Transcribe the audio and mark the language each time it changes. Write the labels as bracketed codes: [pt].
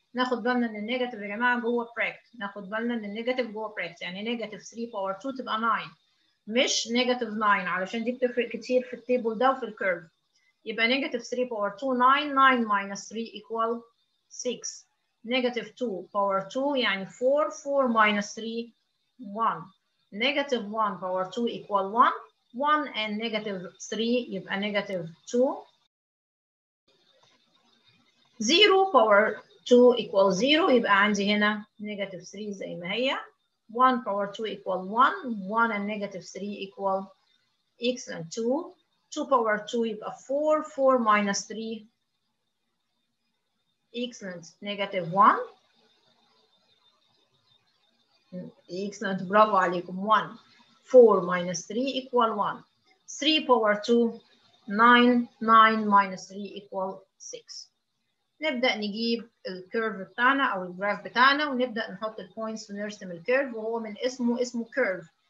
[ar] ناخد بالنا إن النيجاتيف يا جماعة جوه براكت، ناخد بالنا إن النيجاتيف جوه براكت، يعني نيجاتيف 3 باور 2 تبقى 9 مش نيجاتيف 9 علشان دي بتفرق كتير في التيبل ده وفي الكيرف. [en] يبقى negative 3 power 2 9 9 minus 3 equal 6. Negative 2 power 2 يعني 4 4 minus 3 1. Negative 1 power 2 equal 1 1 and negative 3 يبقى negative 2. 0 power 2 equal 0 [ar] يبقى عندي هنا [en] negative 3 [ar] زي ما هي. [en] 1 power 2 equal 1 1 and negative 3 equal excellent 2. 2 power 2 يبقى 4 4 minus 3 excellent negative 1. [ar] excellent برافو عليكم 1. [en] 4 minus 3 equal 1. 3 power 2 9 9 minus 3 equal 6. [ar] نبدأ نجيب الكيرف بتاعنا أو الجراف بتاعنا ونبدأ نحط البوينتس ونرسم الكيرف، وهو من اسمه كيرف.